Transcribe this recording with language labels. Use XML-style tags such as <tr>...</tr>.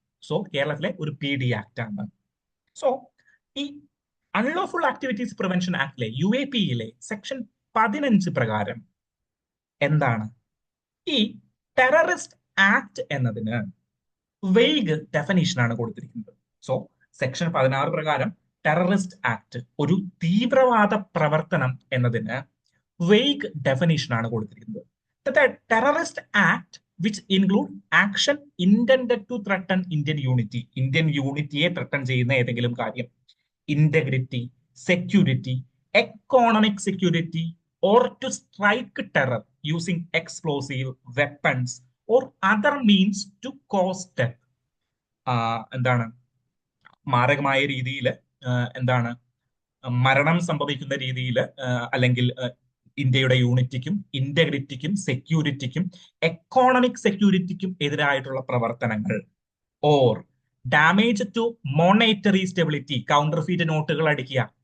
<ml>So കേരളത്തിലെ ഒരു PD act ആണ്. സോ ഈ അൺലോഫുൾ ആക്ടിവിറ്റീസ് പ്രിവെൻഷൻ ആക്ടിലെ UAPയിലെ സെക്ഷൻ 15 പ്രകാരം എന്താണ്? ഈ ടെററിസ്റ്റ് ആക്ട് എന്നതിന് വെയ്ഗ് ഡെഫിനിഷൻ ആണ് കൊടുത്തിരിക്കുന്നത്. സോ സെക്ഷൻ 16 പ്രകാരം ടെററിസ്റ്റ് ആക്ട് ഒരു തീവ്രവാദ പ്രവർത്തനം എന്നതിന് വെയ്ഗ് ഡെഫിനിഷൻ ആണ് കൊടുത്തിരിക്കുന്നത്.</ml> <en>Terrorist act which include action intended to threaten Indian unity.</en> <ml>Indian യൂണിറ്റിയെ ത്രട്ടൺ ചെയ്യുന്ന ഏതെങ്കിലും കാര്യം, integrity, security, economic security,</ml> <en>or to strike terror using explosive weapons or other means to cause death.</en> <ml>എന്താണ്? മാരകമായ രീതിയിൽ എന്താണ് മരണം സംഭവിക്കുന്ന രീതിയിൽ അല്ലെങ്കിൽ ഇന്ത്യയുടെ യൂണിറ്റിക്കും ഇന്റഗ്രിറ്റിക്കും സെക്യൂരിറ്റിക്കും എക്കോണമിക് സെക്യൂരിറ്റിക്കും എതിരായിട്ടുള്ള പ്രവർത്തനങ്ങൾ,</ml> <en>or damage to monetary stability,</en> <ml>counterfeit നോട്ടുകൾ അടിക്കുക.</ml>